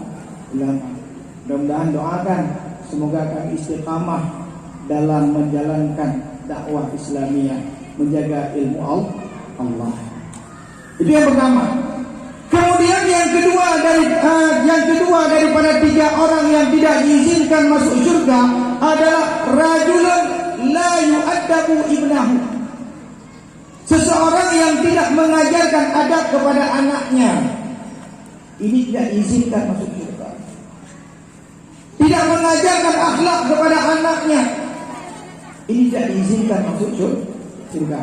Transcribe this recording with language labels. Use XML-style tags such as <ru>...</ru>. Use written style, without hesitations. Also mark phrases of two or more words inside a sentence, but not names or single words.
<id>Mudah-mudahan doakan semoga kami istiqamah dalam menjalankan dakwah Islamiyah, menjaga ilmu Allah. Itu yang pertama. Kemudian yang kedua daripada 3 orang yang tidak diizinkan masuk surga adalah</id> <ar>رجل لا يؤدب ابنه.</ar> <id>Seseorang yang tidak mengajarkan adab kepada anaknya, ini tidak diizinkan masuk surga. Tidak mengajarkan akhlak kepada anaknya, ini tidak diizinkan masuk surga.</id>